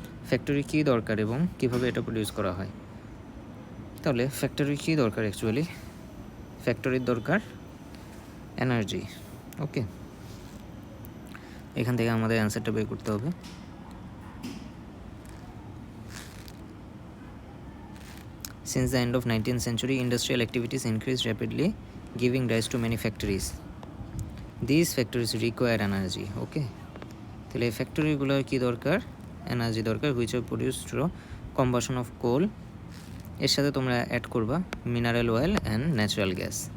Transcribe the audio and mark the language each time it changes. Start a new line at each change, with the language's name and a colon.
Bangla: Factory কী দরকার এবং কীভাবে এটা প্রডিউস করা হয়? তাহলে ফ্যাক্টরি কী দরকার? অ্যাকচুয়ালি ফ্যাক্টরির দরকার এনার্জি। ওকে, এখান থেকে আমাদের অ্যান্সারটা বের করতে হবে।
English: Since the end of 19th century, industrial activities increased rapidly, giving rise to many factories. These factories require energy.
Bangla: Okay, তাহলে এই ফ্যাক্টরিগুলোর কী দরকার? এনার্জি দরকার,
English: Which are produce through combustion of coal.
Bangla: এর সাথে তোমরা অ্যাড করবা mineral oil and natural gas.